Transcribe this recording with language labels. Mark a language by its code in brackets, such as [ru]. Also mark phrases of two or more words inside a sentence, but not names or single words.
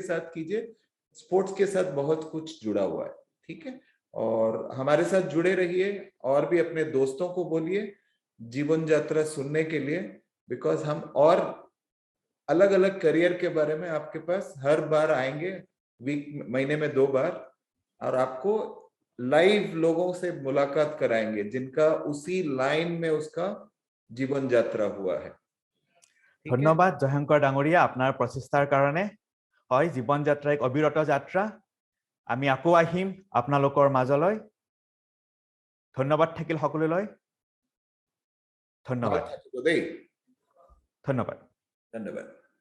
[hi] साथ कीजिए स्पोर्ट्स के साथ बहुत कुछ जुड़ा हुआ है ठीक है और हमारे साथ जुड़े रहिए और भी अपने दोस्तों को बोलिए जीवन यात्रा सुनने के लिए बिकॉज हम और अलग अलग करियर के बारे में आपके पास हर बार आएंगे महीने में 2 बार और आपको लाइव लोगों से मुलाकात कराएंगे जिनका उसी लाइन में उसका जीवन यात्रा हुआ है [as] ধন্যবাদ জয়শংকৰ ডাঙৰীয়া আপোনাৰ প্ৰচেষ্টাৰ কাৰণে হয় জীৱন যাত্ৰা এক অবিৰত যাত্ৰা আমি আকৌ আহিম আপোনালোকৰ মাজলৈ ধন্যবাদ থাকিল সকলোলৈ ধন্যবাদ ধন্যবাদ